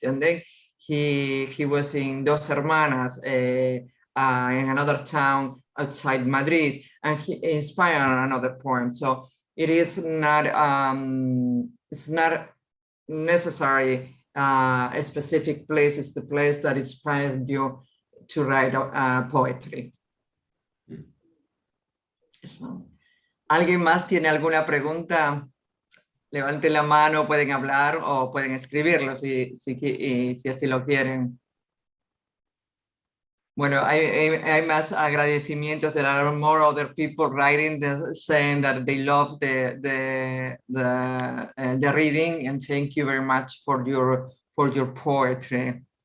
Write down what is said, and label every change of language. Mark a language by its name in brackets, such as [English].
[English] And then he was in Dos Hermanas, in another town outside Madrid, and he inspired another poem. So it is not it's not necessary a specific place. It's the place that inspired you to write poetry. [Spanish] So, ¿alguien más tiene alguna pregunta? Levanten la mano, pueden hablar o pueden escribirlo si así lo quieren. Bueno, hay más agradecimientos. [English] There are more other people writing, saying that they love the reading, and thank you very much for your poetry.